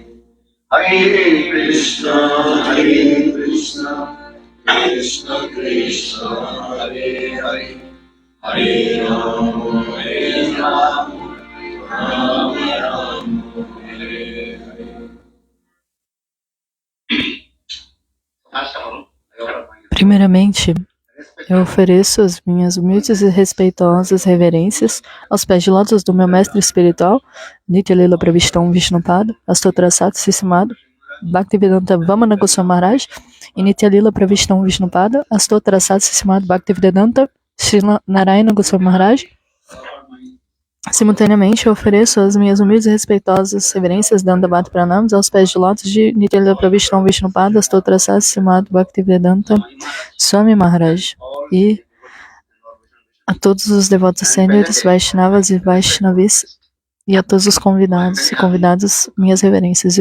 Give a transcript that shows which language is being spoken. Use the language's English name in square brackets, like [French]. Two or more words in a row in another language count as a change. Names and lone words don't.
[Sanskrit] हरे कृष्ण कृष्ण कृष्ण हरे हरे हरे राम राम राम हरे हरे, Hare Rama, Rama Rama, Hare Hare. [Portuguese] Primeiramente, eu ofereço as minhas humildes e respeitosas reverências aos pés de lótus do meu mestre espiritual, Nitya-lila Pravishtam Vishnupada, Astotrasat Sissimado, Bhaktivedanta Vamana Goswami Maharaj, e Nitya-lila Pravishtam Vishnupada, Astotrasat Sissimado, Bhaktivedanta Srila Narayana Goswami Maharaj. Simultaneamente, eu ofereço as minhas humildes e respeitosas reverências Dandavat Pranams aos pés de lótus de Nitya-lila Pravishtam Vishnupada, Astotrasat Sissimado, Bhaktivedanta Swami Maharaj, e a todos os devotos sêniores, Vaishnavas e Vaishnavis, e a todos os convidados e convidadas, minhas reverências.